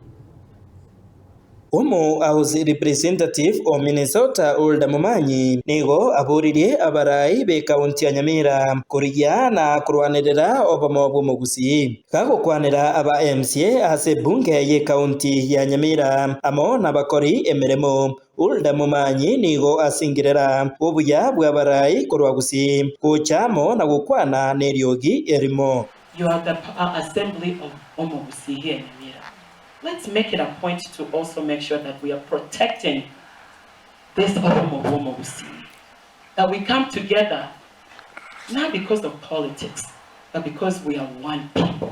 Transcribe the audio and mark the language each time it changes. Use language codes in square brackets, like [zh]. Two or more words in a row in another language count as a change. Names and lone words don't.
[guz] Omo [en] House representative [guz] o Minnesota Huldah Momanyi nigo aburirie abarai be county ya Nyamira kurigia na kurwanirira obomo bw'omugusi gagukwanira aba MCA ase bunge ye county ya Nyamira amo nabakori emiremo. Huldah Momanyi nigo asingirira obuya bw'abarai kurwagusi kuchamo na gukwana neriogi erimo. [en] You are the assembly of omugusi here in Nyamira. Let's make it a point to also make sure that we are protecting this omugusi. That we come together not because of politics, but because we are one people.